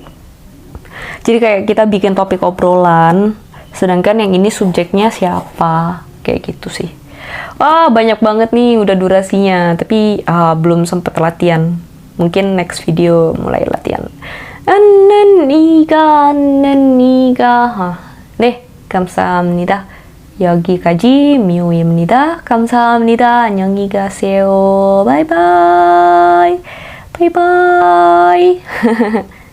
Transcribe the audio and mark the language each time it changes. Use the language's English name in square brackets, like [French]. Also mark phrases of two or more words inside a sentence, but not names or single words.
[Indonesian] Jadi kayak kita bikin topik obrolan, sedangkan yang ini subjeknya siapa, kayak gitu sih. Banyak banget nih udah durasinya, tapi belum sempet latihan. Mungkin [English] next video [Indonesian] mulai latihan. Annaniga. [Korean] 네, 감사합니다. 여기까지 미호입니다. 감사합니다. 안녕히 가세요. 바이바이. 바이바이.